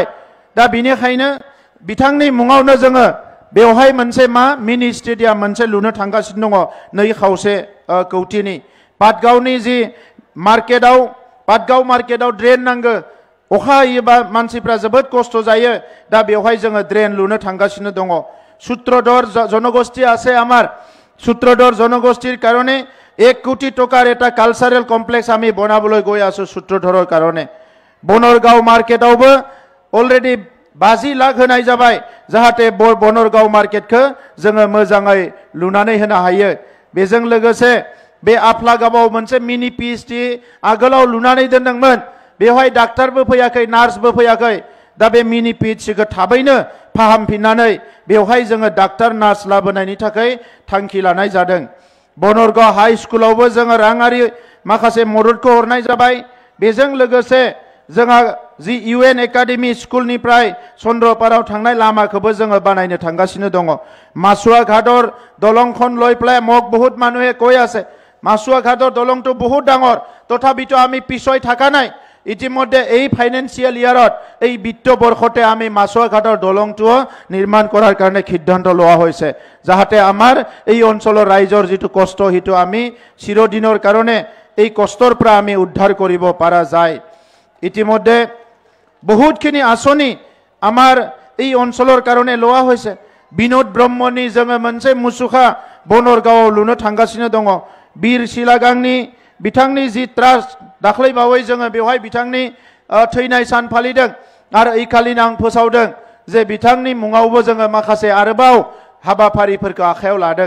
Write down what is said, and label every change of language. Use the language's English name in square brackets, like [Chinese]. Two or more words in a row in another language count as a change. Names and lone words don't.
[Bodo] दा बिनिखायनो बिथांनि मुङावनो जोङो बेवहाय मोनसे मिनि स्टेडियाम मोनसे लुनो थांगासिनो दङ 2.5 कोटिनि। पाटगावनि जि मार्केटआव, पाटगाव मार्केटआव ड्रेन नांगो। अखा हायोबा मानसिफ्रा जोबोद खस्थ' जायो। दा बेवहाय जोङो ड्रेन लुनो थांगासिनो दङ। [Assamese] सूत्रधर জনগোষ্ঠী আছে আমার। सूत्रधर জনগোষ্ঠীর কারণে 1 কোটি টাকার এটা কালচারেল কমপ্লেক্স আমি বনাবলৈ গৈ আছো सूत्रधरर কারণে। [Bodo] बनरगाव मार्केटावबो अलरेडी 50 लाख होनाय जाबाय जाहाथे बनरगाव मार्केटखौ जोङो मोजाङै लुनानै होनो हायो। बेजों लोगोसे बे आफलागाबाव मोनसे [English] mini PHD [Bodo] आगोलाव लुनानै दोनदोंमोन बेवहाय डाक्टारबो फैयाखै नार्सबो फैयाखै दा बे मिनि पिएचडिखौ थाबैनो फाहामफिननानै बेवहाय जोङो डाक्टार नार्स लाबोनायनि थाखाय थांखि लानाय जादों। बनरगाव हाई स्कुलावबो जोङो राङारि माखासे मददखौ हरनाय जाबाय। बेजों लोगोसे जोंहा जि इउएन एकाडेमी स्कुलनिफ्राय चन्द्रपाराव थांनाय लामाखौबो जोङो बानायनो थांगासिनो दङ। [Assamese] মাসুৱা ঘাটৰ দলংখন লৈ পেলাই মোক বহুত মানুহে কৈ আছে মাসুৱা ঘাটৰ দলংটো বহুত ডাঙৰ তথাপিতো আমি পিছই থাকা নাই। ইতিমধ্যে এই [English] financial year [Assamese] এই বিত্ত বৰ্ষতে আমি মাসুৱা ঘাটৰ দলংটো নিৰ্মাণ কৰাৰ কাৰণে সিদ্ধান্ত লোৱা হৈছে যাহাতে আমাৰ এই অঞ্চলৰ ৰাইজৰ যেটো কষ্ট হিটো আমি চিৰদিনৰ কাৰণে এই কষ্টৰ পৰা আমি উদ্ধাৰ কৰিব পৰা যায়। ইতিমধ্যে বহুতখিনি আঁচনি আমাৰ এই অঞ্চলৰ কাৰণে লোৱা হৈছে। বিনোদ ব্ৰহ্মণি [Bodo] जोङो मोनसे मुसुखा बनरगावआव लुनो थांगासिनो दङ। बीर सिलागांनि बिथांनि जि ट्रास्ट दाख्लै बावै जोङो बेवहाय बिथांनि थैनाय सान फालिदों आरो इखालिनो आं फोसावदों जे बिथांनि मुङावबो जोङो माखासे आरोबाव हाबाफारिफोरखौ आखायाव लादों।